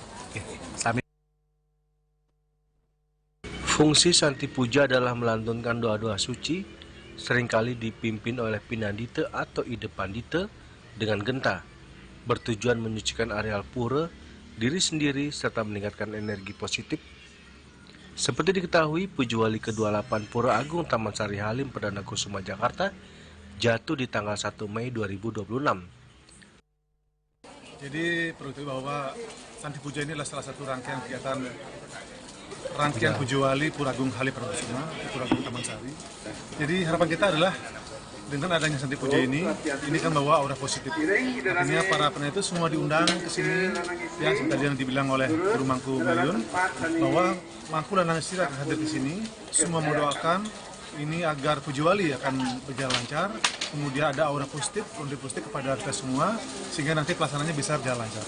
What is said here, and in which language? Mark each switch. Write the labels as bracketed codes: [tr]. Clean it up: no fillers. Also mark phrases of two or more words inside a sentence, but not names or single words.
[id] Fungsi Santi Puja adalah melantunkan doa-doa suci, seringkali dipimpin oleh Pinandita atau Ide Pandita dengan genta, bertujuan menyucikan areal pura, diri sendiri, serta meningkatkan energi positif. Seperti diketahui, Puja Wali ke-28 Pura Agung Taman Sari Halim Perdana Kusuma Jakarta jatuh di tanggal 1 Mei 2026. Jadi perlu diketahui bahwa Santi Puja ini adalah salah satu rangkaian kegiatan Puja Wali Pura Agung Halim Perdana Kusuma, Pura Agung Taman Sari. Jadi harapan kita adalah dengan adanya Santi Puja ini kan bawa aura positif. Artinya para peneliti itu semua diundang ke sini, ya seperti yang dibilang oleh Guru Mangku Mayun, bahwa Mangku dan Nang Istri akan hadir di sini. Semua mendoakan ini agar Puja Wali akan berjalan lancar, kemudian ada aura positif kepada kita semua, sehingga nanti pelaksanaannya bisa berjalan lancar.